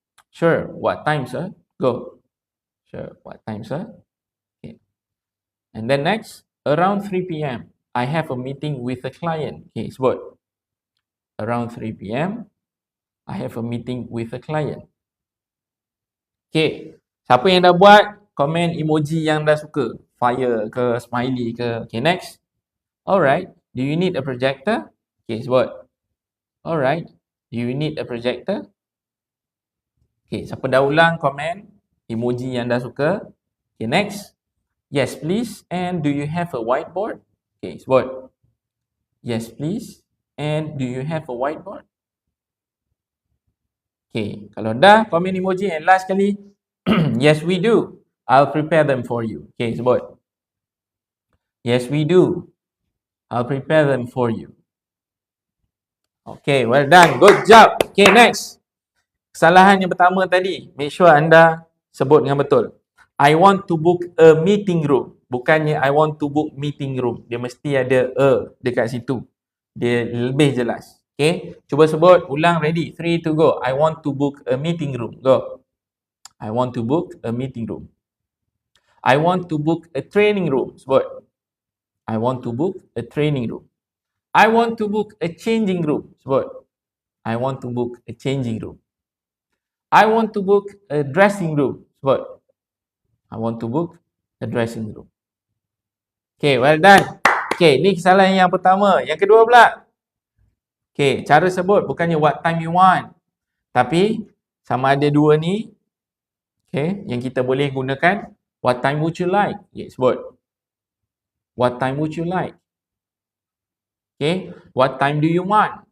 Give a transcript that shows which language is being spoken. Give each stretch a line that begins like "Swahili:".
English: Sure, what time, sir? Go. Sure, what time, sir? Okay. And then next, around 3 PM. I have a meeting with a client. Okay, sebut. Around 3 p.m. I have a meeting with a client.
Malay: Okay, siapa yang dah buat, komen emoji yang dah suka.
English: Fire ke, smiley ke. Okay, next. Alright, do you need a projector? Okay, sebut. Alright, do you need a projector?
Malay: Okay, siapa dah ulang, komen emoji yang dah suka. Okay, next.
English: Yes, please. And do you have a whiteboard? Okay, sebut. Yes, please. And do you have a whiteboard? Okay,
Malay: kalau dah, komen emoji.
English: And last kali, yes, we do. I'll prepare them for you. Okay, sebut. Yes, we do. I'll prepare them for you. Okay, well done. Good job. Okay, next.
Malay: Kesalahan yang pertama tadi,
English: make sure
Malay: anda sebut dengan betul.
English: I want to book a meeting room. Bukannya I want to book meeting room.
Malay: Dia mesti ada a dekat situ. Dia lebih jelas. Okay, cuba sebut, ulang, ready. 3 to go.
English: I want to book a meeting room. Go. I want to book a meeting room. I want to book a training room. Sebut. I want to book a training room. I want to book a changing room. Sebut. I want to book a changing room. I want to book a dressing room. Sebut. I want to book a dressing room. Okay, well done.
Malay: Okay, ni kesalahan yang pertama. Yang kedua pula. Okay, cara sebut bukannya
English: what time you want.
Malay: Tapi, sama ada dua ni. Okay, yang kita boleh gunakan.
English: What time would you like? Okay, sebut. What time would you like? Okay, what time do you want?